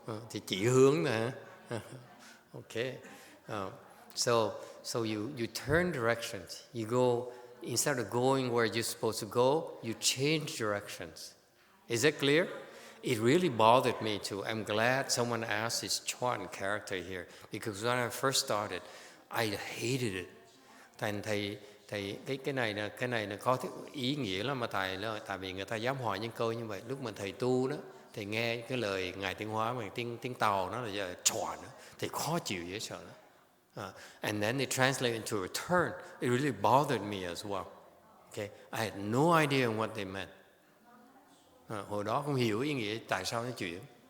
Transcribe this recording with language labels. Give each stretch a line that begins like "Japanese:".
Vietnamese: Thì chỉ hướng nè.
English: Okay. So you turn directions. You go, instead of going where you're supposed to go, you change directions. Is that clear? It really bothered me too. I'm glad someone asked this Chuan character here, because when I first started, I hated it.
Vietnamese: Thành thầy cái này là có ý nghĩa lắm mà tại vì người ta dám hỏi những câu như vậy. Lúc mà thầy tu đó, thầy nghe cái lời ngài tiếng Hóa mà tiếng Tàu nó là Chuan, thầy khó chịu dễ sợ đó.
English: And then they translate into a turn. It really bothered me as well. Okay, I had no idea what they meant.
Vietnamese: Hồi đó không hiểu ý nghĩa tại sao nó chuyển.